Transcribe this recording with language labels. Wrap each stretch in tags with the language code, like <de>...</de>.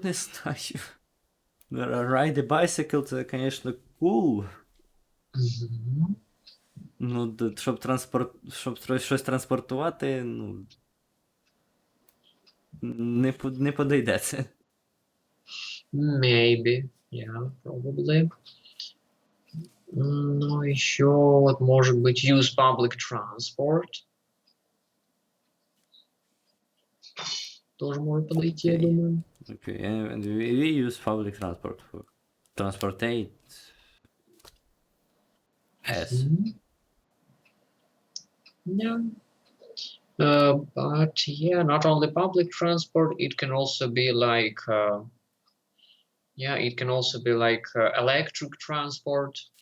<en>Ride a bicycle,</en> <uk>це, звісно,</uk> <en>cool.</en> <uk>Ну, щоб щось транспортувати, ну, не подойде це.</uk> <en>Maybe, yeah, probably.</en> <ru>Ну, еще вот может быть</ru> <en>use public transport.</en> <ru>Тоже может подойти, я думаю.</ru> <en>Okay, and we use public transport for transportate. Yes. Yeah. But yeah, not only public transport, it can also be like electric transport.</en>